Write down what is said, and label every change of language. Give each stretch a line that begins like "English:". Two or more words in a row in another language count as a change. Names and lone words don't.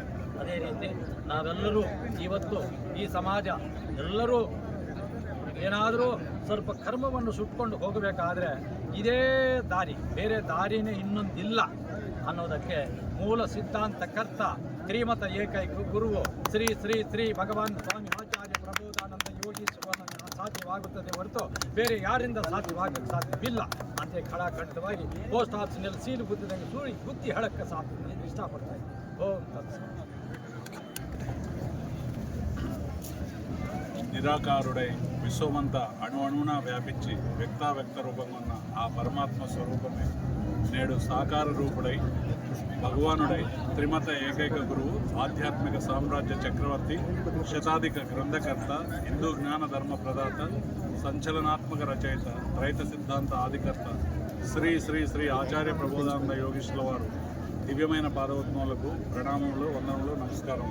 Kannada: ಅದೇ ರೀತಿ ನಾವೆಲ್ಲರೂ ಇವತ್ತು ಈ ಸಮಾಜ ಎಲ್ಲರೂ ಏನಾದರೂ ಸ್ವಲ್ಪ ಕರ್ಮವನ್ನು ಸುಟ್ಕೊಂಡು ಹೋಗಬೇಕಾದ್ರೆ ಇದೇ ದಾರಿ, ಬೇರೆ ದಾರಿನೇ ಇನ್ನೊಂದಿಲ್ಲ ಅನ್ನೋದಕ್ಕೆ ಮೂಲ ಸಿದ್ಧಾಂತ ಕರ್ತ ಶ್ರೀಮತ ಏಕೈಕ ಗುರುವು ಶ್ರೀ ಶ್ರೀ ಶ್ರೀ ಭಗವಾನ್ ಸ್ವಾಮಿ ಆಚಾರ್ಯ ಪ್ರಬೋಧಾನಂದ ಯೋಗೀಶ್ವರನ ಸಾಧ್ಯವಾಗುತ್ತದೆ ಹೊರತು ಬೇರೆ ಯಾರಿಂದ ಸಾಧ್ಯವಿಲ್ಲ ಅಂತ ಖಡಾಖಂಡಿತವಾಗಿ ಪೋಸ್ಟ್ ಆಫೀಸ್ನಲ್ಲಿ ಸೀಲು ಗುದ್ದಿದಂಗೆ ಸೂಳಿ ಗುದ್ದಿ ಹೇಳಕ್ಕೆ ಇಷ್ಟಪಡ್ತಾ ಇದ್ದೀನಿ.
Sanskrit: ಓಂ ತತ್ಸತ್.
Telugu: నిరాకారుడై విశ్వమంతా అణువున వ్యాపించి వ్యక్త రూపంగా ఉన్న ఆ పరమాత్మ స్వరూపమే నేడు సాకార రూపుడై భగవానుడై త్రిమత ఏకైక గురువు, ఆధ్యాత్మిక సామ్రాజ్య చక్రవర్తి, శతాధిక గ్రంథకర్త, హిందూ జ్ఞాన ధర్మ ప్రదాత, సంచలనాత్మక రచయిత, రైత సిద్ధాంత ఆదికర్త శ్రీ శ్రీ శ్రీ ఆచార్య ప్రబోధానంద యోగీశ్వరుల వారు దివ్యమైన పాదవత్మములకు ప్రణామములు, వందనములు, నమస్కారం.